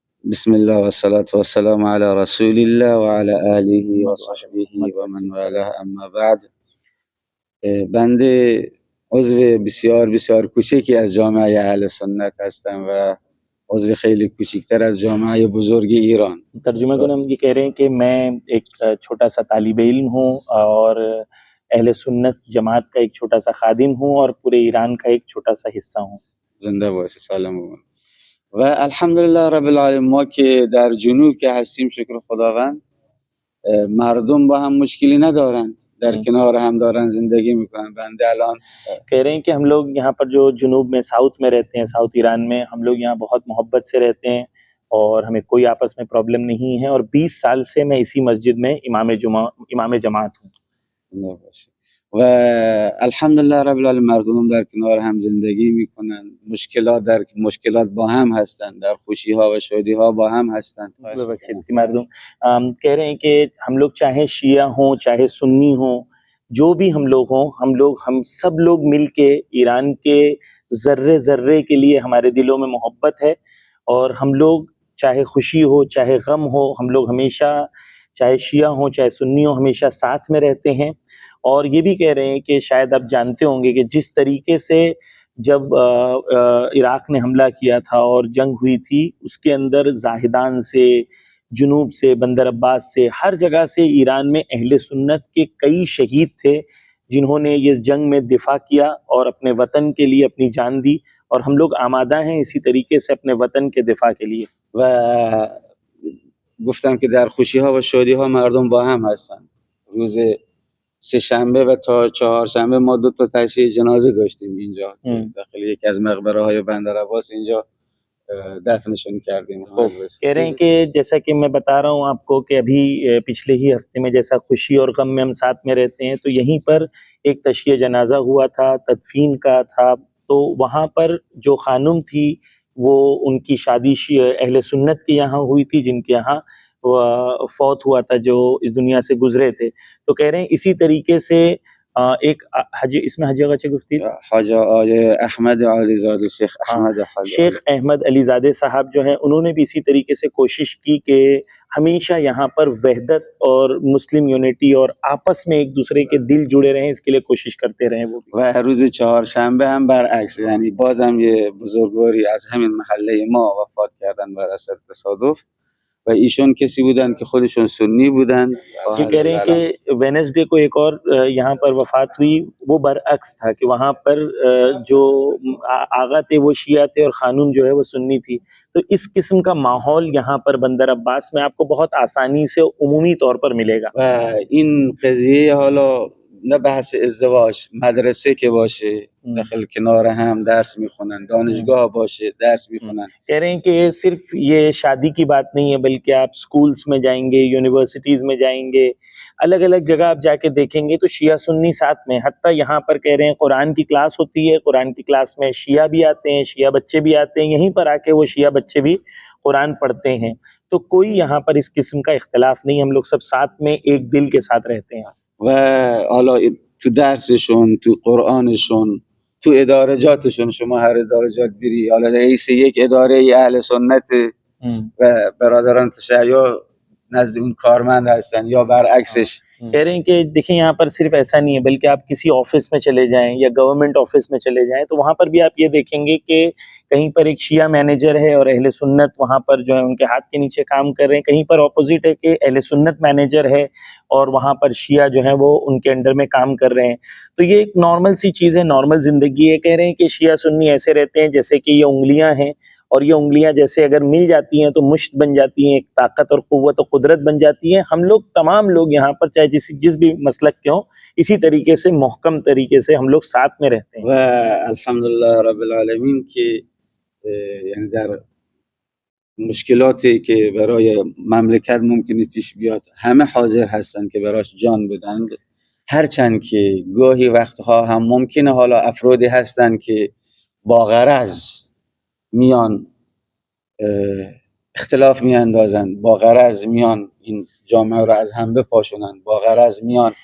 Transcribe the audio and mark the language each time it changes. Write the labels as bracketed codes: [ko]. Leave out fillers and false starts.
[ar] بسم الله و الصلاة و السلام علی رسول الله و علی آله و صحبه و من والاه. [fa] اما بعد، بنده عضو بسیار بسیار کوچکی از جامعه اهل سنت هستم و عضو خیلی کوچکتر از جامعه بزرگ ایران. ترجمہ کنم [ur] یہ کہہ رہے ہیں کہ میں ایک چھوٹا سا طالب علم ہوں اور اہل سنت جماعت کا ایک چھوٹا سا خادم ہوں اور پورے ایران کا ایک چھوٹا سا حصہ ہوں. [fa] زنده باشه، سلام بمون. و الحمدلله رب العالمین، ما که در جنوب که هستیم شکر خداوند، مردم با هم مشکلی ندارن، در کنار هم دارن زندگی میکنن. بنده الان [ur] کہہ رہے ہیں کہ ہم لوگ یہاں پر جو جنوب میں ساؤتھ میں رہتے ہیں، ساؤتھ ایران میں، ہم لوگ یہاں بہت محبت سے رہتے ہیں اور ہمیں کوئی آپس میں پرابلم نہیں ہے، اور 20 سال سے میں اسی مسجد میں امام جماعت ہوں. [fa] و الحمدلله رب العالمین، مردم در کنار هم زندگی میکنن، مشکلات با هم هستن، در خوشی ها و شادی ها با هم هستن. [ur] مردم کہہ رہے ہیں کہ ہم لوگ چاہے شیعہ ہوں چاہے سنی ہوں، جو بھی ہم لوگ ہوں، ہم سب لوگ مل کے ایران کے ذرے ذرے کے لیے ہمارے دلوں میں محبت ہے، اور ہم لوگ چاہے خوشی ہو چاہے غم ہو، ہم لوگ ہمیشہ چاہے شیعہ ہوں چاہے سنی ہوں ہمیشہ ساتھ میں رہتے ہیں. اور یہ بھی کہہ رہے ہیں کہ شاید آپ جانتے ہوں گے کہ جس طریقے سے جب عراق نے حملہ کیا تھا اور جنگ ہوئی تھی، اس کے اندر زاہدان سے، جنوب سے، بندر عباس سے، ہر جگہ سے ایران میں اہل سنت کے کئی شہید تھے جنہوں نے یہ جنگ میں دفاع کیا اور اپنے وطن کے لیے اپنی جان دی، اور ہم لوگ آمادہ ہیں اسی طریقے سے اپنے وطن کے دفاع کے لیے. [fa] و گفتم که در خوشی ها و شادی ها مردم با هم هستن. روز سه شنبه و تا چهارشنبه ما 2 تا تشییع جنازه داشتیم اینجا داخل یکی از مقبره های بندر عباس، اینجا دفنشون کردیم. خوب [ur] کہہ رہے ہیں کہ جیسا کہ میں بتا رہا ہوں آپ کو کہ ابھی پچھلے ہی ہفتے میں جیسا خوشی اور غم میں ہم ساتھ میں رہتے ہیں، تو یہیں پر ایک تشییع جنازہ ہوا تھا، تدفین کا تھا. تو وہاں پر جو خانم تھی وہ ان کی شادی اہل سنت کے یہاں ہوئی تھی، جن کے یہاں فوت ہوا تھا، جو اس دنیا سے گزرے تھے. تو کہہ رہے ہیں اسی طریقے سے ایک حج، اس میں [fa] حجی چه گفتی؟ حاج احمد علی زاده، [ur] شیخ احمد علی زادے صاحب جو ہیں، انہوں نے بھی اسی طریقے سے کوشش کی کہ ہمیشہ یہاں پر وحدت اور مسلم یونٹی اور آپس میں ایک دوسرے کے دل جڑے رہیں، اس کے لیے کوشش کرتے رہیں. وہ [fa] و روز چهارشنبه هم برعکس، یعنی بازم یه بزرگواری از همین محله ما وفات کردن بر اثر تصادف، و ایشون کسی بودن که خودشون سنی بودن. [ur] یہ کہہ رہے ہیں کہ وینسڈے کو ایک اور یہاں پر وفات ہوئی، وہ برعکس تھا کہ وہاں پر جو آغا تھے وہ شیعہ تھے اور خانم جو ہے وہ سنی تھی. تو اس قسم کا ماحول یہاں پر بندر عباس میں آپ کو بہت آسانی سے عمومی طور پر ملے گا. [fa] و این قضیه حالا نه بحث ازدواج، مدرسه که باشه داخل کنار هم درس میخونن، دانشگاه باشه درس میخونن. [ur] کہہ رہے ہیں کہ صرف یہ شادی کی بات نہیں ہے، بلکہ آپ سکولز میں جائیں گے، یونیورسٹیز میں جائیں گے، الگ الگ جگہ آپ جا کے دیکھیں گے تو شیعہ سنی ساتھ میں. حتیٰ یہاں پر کہہ رہے ہیں قرآن کی کلاس ہوتی ہے، قرآن کی کلاس میں شیعہ بھی آتے ہیں، شیعہ بچے بھی آتے ہیں، یہیں پر آ کے وہ شیعہ بچے بھی قرآن پڑھتے ہیں. تو کوئی یہاں پر اس قسم کا اختلاف نہیں، ہم لوگ سب ساتھ میں ایک دل کے ساتھ رہتے ہیں. [fa] و حالا تو درسشون، تو قرآنشون، تو ادارجاتشون، شما هر ادارجات بری، حالا رئیس یک اداره اهل سنت و برادران تشیع نزد اون کارمند هستن، یا برعکسش [ur] کہہ رہے ہیں کہ دیکھیں یہاں پر صرف ایسا نہیں ہے بلکہ آپ کسی آفس میں چلے جائیں یا گورنمنٹ آفس میں چلے جائیں تو وہاں پر بھی آپ یہ دیکھیں گے کہ کہیں پر ایک شیعہ مینیجر ہے اور اہل سنت وہاں پر جو ہے ان کے ہاتھ کے نیچے کام کر رہے ہیں، کہیں پر اپوزٹ ہے کہ اہل سنت مینیجر ہے اور وہاں پر شیعہ جو ہیں وہ ان کے انڈر میں کام کر رہے ہیں. تو یہ ایک نارمل سی چیز ہے، نارمل زندگی ہے. کہہ رہے ہیں کہ شیعہ سنی ایسے رہتے ہیں جیسے کہ یہ انگلیاں ہیں، اور یہ انگلیاں جیسے اگر مل جاتی ہیں تو مشت بن جاتی ہیں، ایک طاقت اور قوت و قدرت بن جاتی ہیں. ہم لوگ تمام لوگ یہاں پر چاہے جس بھی مسلک کے ہوں اسی طریقے سے محکم طریقے سے ہم لوگ ساتھ میں رہتے ہیں. [fa] و الحمدلله رب العالمین که یعنی در مشکلاتی که برای مملکت ممکنه پیش بیاد همه حاضر هستن که براش جان بدن، هرچند که گاهی وقتها هم ممکنه حالا افرادی هستن که با غرض میان اختلاف میاندازن، با غرض میان این جامعه رو از هم بپاشونن، با غرض میان.